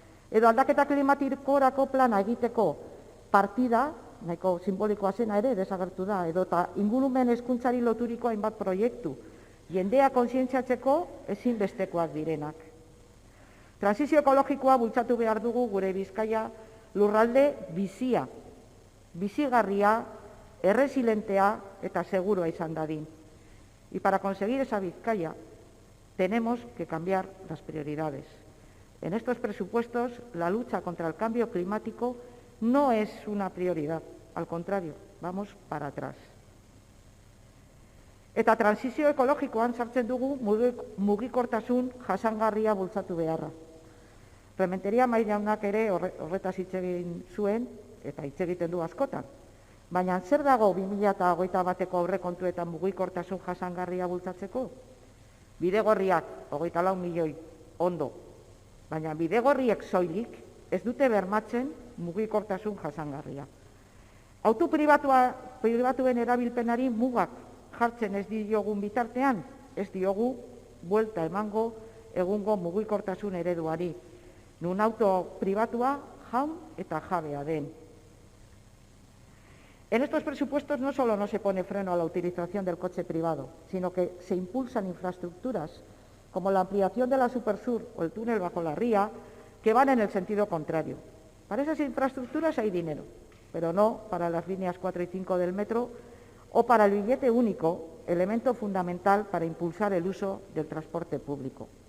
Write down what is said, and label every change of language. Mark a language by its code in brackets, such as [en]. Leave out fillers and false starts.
[eu] Edo aldaketa klimatikorako plana egiteko partida, nahiko simbolikoa zena ere desagertu da, edota ingurumen hezkuntzari loturiko hainbat proiektu, jendea kontzientziatzeko ezinbestekoak direnak. Transizio ekologikoa bultzatu behar dugu gure Bizkaia lurralde bizia, bizigarria, erresilentea eta segurua izan dadin. [es] Y para conseguir esa Bizkaia tenemos que cambiar las prioridades. En estos presupuestos la lucha contra el cambio climático no es una prioridad, al contrario, vamos para atrás. [eu] Eta transizio ekologikoan sartzen dugu mugikortasun jasangarria bultzatu beharra. Rementeria Mairaunak ere horretaz hitz egin zuen eta hitz egiten du askotan. Baina zer dago 2021ko aurrekontuetan mugikortasun jasangarria bultzatzeko? Bidegorriak 24 milioi ondo, baina bidegorriek soilik ez dute bermatzen mugikortasun jasangarria. Auto pribatuen erabilpenari mugak jartzen ez diogun bitartean, ez diogu buelta emango egungo mugikortasun ereduari, nun auto pribatua jaun eta jabea den. [es] En estos presupuestos no solo no se pone freno a la utilización del coche privado, sino que se impulsan infraestructuras como la ampliación de la Supersur o el túnel bajo la ría, que van en el sentido contrario. Para esas infraestructuras hay dinero, pero no para las líneas 4 y 5 del metro o para el billete único, elemento fundamental para impulsar el uso del transporte público.